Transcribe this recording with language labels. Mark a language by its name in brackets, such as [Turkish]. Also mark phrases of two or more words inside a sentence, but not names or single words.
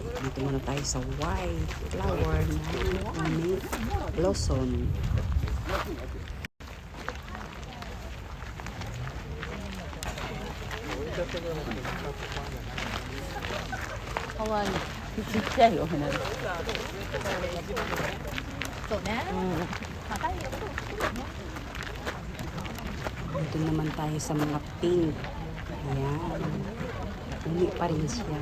[Filipino] Dito muna tayo sa [English] white flower [Filipino] na umi blossom. Kawan. [Japanese] ちっちゃいお花です。そうね。 [Filipino] Dito naman tayo sa mga pink. Ayan. Uni pa rin siya.